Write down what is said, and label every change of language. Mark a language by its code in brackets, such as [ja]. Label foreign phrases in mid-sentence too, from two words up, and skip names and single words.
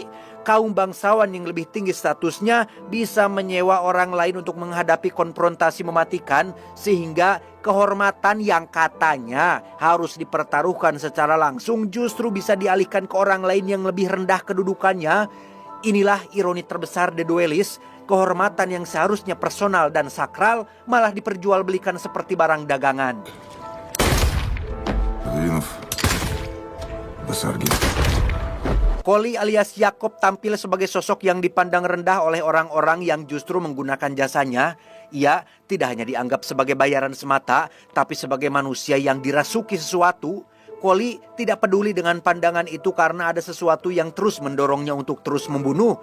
[id] Kaum bangsawan yang lebih tinggi statusnya bisa menyewa orang lain untuk menghadapi konfrontasi mematikan, sehingga kehormatan yang katanya harus dipertaruhkan secara langsung justru bisa dialihkan ke orang lain yang lebih rendah kedudukannya. Inilah ironi terbesar The Duelist. Kehormatan yang seharusnya personal dan sakral malah diperjualbelikan seperti barang dagangan. Подвинув до Сарги. Koli alias Yakob tampil sebagai sosok yang dipandang rendah oleh orang-orang yang justru menggunakan jasanya. Ia tidak hanya dianggap sebagai bayaran semata, tapi sebagai manusia yang dirasuki sesuatu. Koli tidak peduli dengan pandangan itu karena ada sesuatu yang terus mendorongnya untuk terus membunuh.